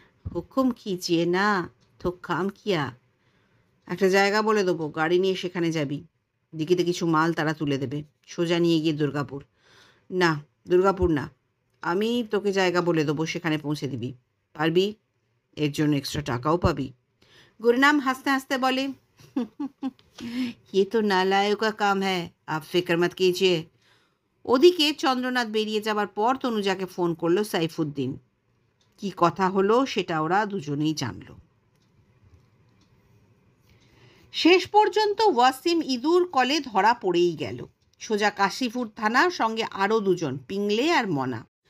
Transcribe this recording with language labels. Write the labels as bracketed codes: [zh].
[bn] হুকুম कीजिए না, তো কাম কিয়া। একটা জায়গা বলে দেবো, গাড়ি নিয়ে সেখানে যাবি। দিকিতে কিছু মাল তারা তুলে দেবে, সোজা নিয়ে গিয়ে দুর্গাপুর। না, দুর্গাপুর না, আমি তোকে জায়গা বলে দেবো, সেখানে পৌঁছে দিবি। পারবি? এর জন্য এক্সট্রা টাকাও পাবি। [hi] গুরনাম [bn] হাসতে হাসতে বলে, [hi] ये तो नालायक का काम है, आप फिक्र मत कीजिए। [bn] ওদিকে চন্দ্রনাথ বেরিয়ে যাবার পর তনুজাকে ফোন করলো সাইফুদ্দিন। কি কথা হলো সেটা ওরা দুজনেই জানল। শেষ পর্যন্ত ওয়াসিম ইঁদুর কলে ধরা পড়েই গেল। সোজা কাশীপুর থানা, সঙ্গে আরও দুজন, পিংলে আর মনা।